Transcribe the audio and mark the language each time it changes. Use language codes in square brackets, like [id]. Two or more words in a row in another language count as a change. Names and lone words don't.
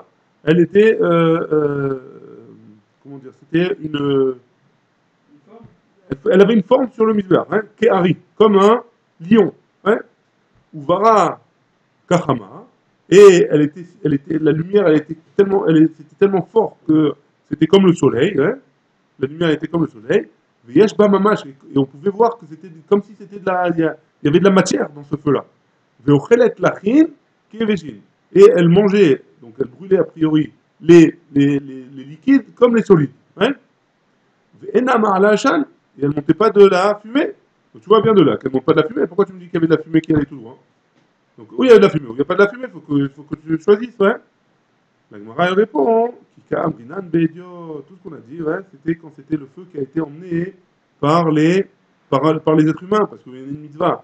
[fr] Elle était, comment dire, c'était une Elle avait une forme sur le Mizbeach, hein, Kehari, comme un lion. Hein, [he] ורבה כחמה, [fr] et la lumière, c'était tellement fort que c'était comme le soleil, hein, la lumière était comme le soleil, [he] ויש בה ממש, [fr] et on pouvait voir que c'était comme si c'était il y avait de la matière dans ce feu-là. [he] ואוכלת לחים כיבשים, [fr] et elle mangeait, donc elle brûlait a priori les liquides comme les solides. Hein, [he] ואינה מעלה עשן, [fr] et elle ne montait pas de la fumée. Donc tu vois bien de là qu'elle ne monte pas de la fumée. Pourquoi tu me dis qu'il y avait de la fumée qui allait tout droit? Donc, où il y a de la fumée, où il n'y a pas de la fumée, faut que tu choisisses, ouais. La Gemara elle répond, [he] כיקם, בינן, בדיו, [fr] tout ce qu'on a dit, ouais, c'était quand c'était le feu qui a été emmené par par les êtres humains, parce qu'il y a une mitzvah.